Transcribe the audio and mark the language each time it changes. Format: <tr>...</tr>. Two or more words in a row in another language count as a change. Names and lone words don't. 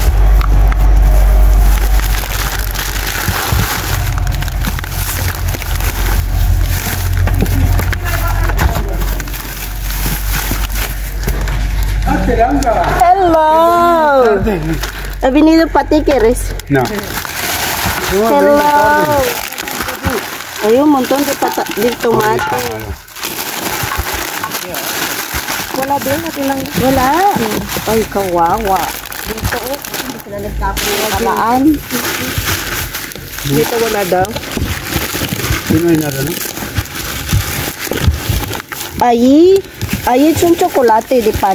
<tl>Hello! Avenida Patiqueres. No. Hello! Ayun,</tl> <es>montón de tomate.</es> <tl>Wala din, natin lang. Wala. Ay, kawawa. Dito, hindi sila nagtapon ng kalaan. Dito wala daw. Sino ay naroon? Ay, yung chocolate, di pan.</tl>